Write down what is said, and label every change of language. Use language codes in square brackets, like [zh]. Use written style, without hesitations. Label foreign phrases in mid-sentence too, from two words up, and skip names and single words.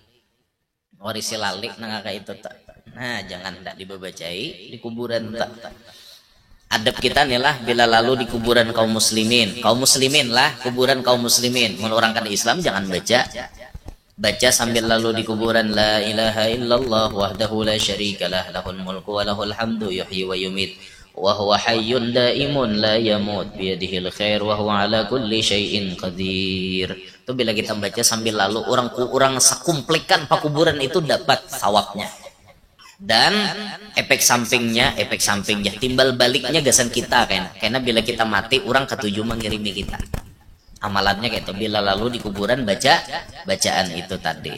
[bjn] Warisi lali nang kayak itu tak. Nah, jangan tidak dibacai di kuburan tak. Adab kita nih lah bila lalu di kuburan kaum muslimin lah kuburan kaum muslimin. Menurunkan Islam jangan baca sambil lalu di kuburan [ar] لا إله إلا الله وحده لا شريك له له الملك وله الحمد يحيي ويميت وهو حي دائم لا يموت بيده الخير وهو على كل شيء قدير. [bjn] Itu bila kita baca sambil lalu orang sekumplikan pakuburan itu dapat sawabnya. Dan efek sampingnya timbal baliknya gasan kita karena bila kita mati orang ketujuh mengirimi kita. Amalannya kayak itu, bila lalu di kuburan bacaan itu tadi.